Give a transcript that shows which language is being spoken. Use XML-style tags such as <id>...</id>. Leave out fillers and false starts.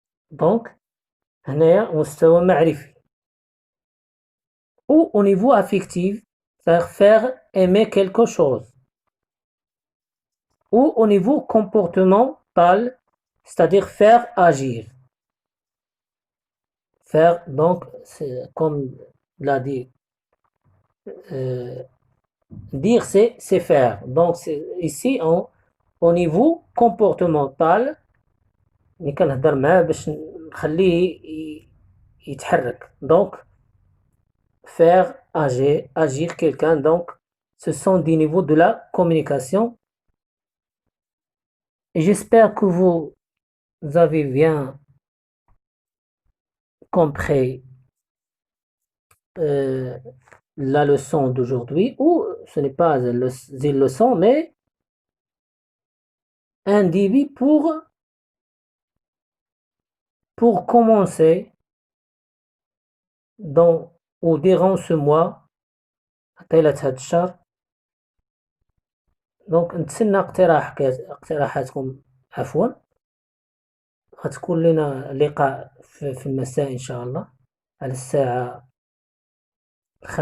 <ar>Donc, هنايا مستوى معرفي.</ar> <fr>Ou au niveau affectif, c'est-à-dire faire aimer quelque chose. Ou au niveau comportemental, c'est-à-dire faire agir. Faire, donc, comme l'a dit, dire c'est faire. Donc, ici, au niveau comportemental,</fr> <ar>اللي كنهضر معاه باش نخليه يتحرك.</ar> <fr>Donc, faire agir quelqu'un. Donc, ce sont des niveaux de la communication. Et j'espère que vous avez bien compris la leçon d'aujourd'hui, ou ce n'est pas une leçon, mais un début pour commencer dans ou durant ce mois</fr> <ar>طيلة هاد الشهر. دونك نتسنى اقتراحاتكم. عفوا، غتكون لنا لقاء في المساء إن شاء الله على الساعة 5.</ar>